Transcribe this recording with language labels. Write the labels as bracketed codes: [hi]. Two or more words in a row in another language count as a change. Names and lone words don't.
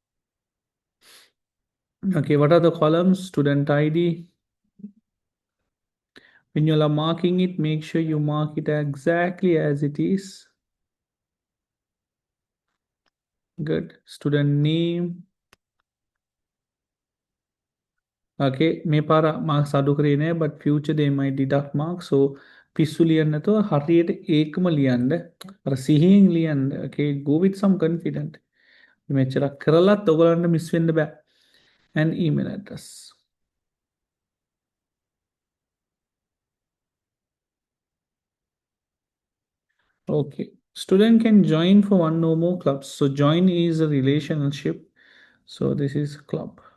[en] Okay, what are the columns? Student ID. When you are marking it, make sure you mark it exactly as it is. Good. Student name. [si] Okay, මේ පාර marks අඩු කරේ නෑ, [en] but future they might deduct marks. [si] So පිස්සු ලියන්න නැතුව හරියට ඒකම ලියන්න. අර සිහියෙන් ලියන්න. [en] Okay, go with some confident. [si] මෙච්චරක් කරලත් ඔයගලන්ට මිස් වෙන්න බෑ. [en] And email address. Okay. Student can join for one or more clubs. So join is a relationship. So this is club.